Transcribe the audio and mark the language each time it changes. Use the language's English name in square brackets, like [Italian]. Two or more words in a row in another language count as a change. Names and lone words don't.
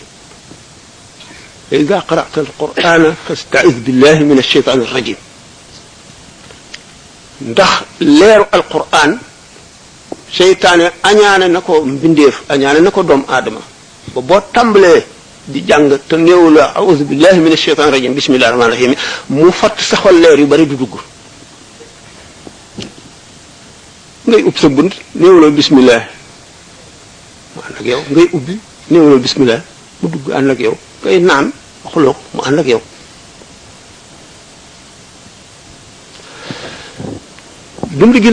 [Arabic] إذا قرأت القرآن فاستعذ بالله من الشيطان الرجيم [Wolof] ndax leeru alquran seytaane añaane na ko mbindeef añaane na ko doomu aadama ba boo tàmbalee di jàng te néew la [Arabic] أعوذ بالله من الشيطان الرجيم بسم الله الرحمن الرحيم [Wolof] mu fatt sa xol leer yu bari du dugg ngay ub sa bunt néew la bismillah mu ànd ak yow ngay ubbi néew la bismillah mu dugg ànd ak yow ngay naan waxuloo mu ànd ak yow dund gi